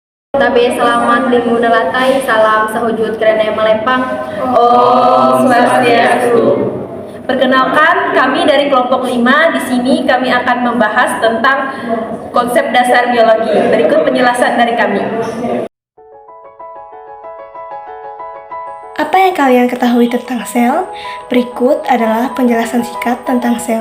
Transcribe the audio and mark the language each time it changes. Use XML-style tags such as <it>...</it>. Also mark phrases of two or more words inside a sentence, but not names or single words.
<id>Tabe selamat Minggu Nelatai, salam sahujud kerana Malempang. Om Swastiastu. Perkenalkan, kami dari kelompok 5. Di sini kami akan membahas tentang konsep dasar biologi. Berikut penjelasan dari kami. Apa yang kalian ketahui tentang sel? Berikut adalah penjelasan singkat tentang sel.</id>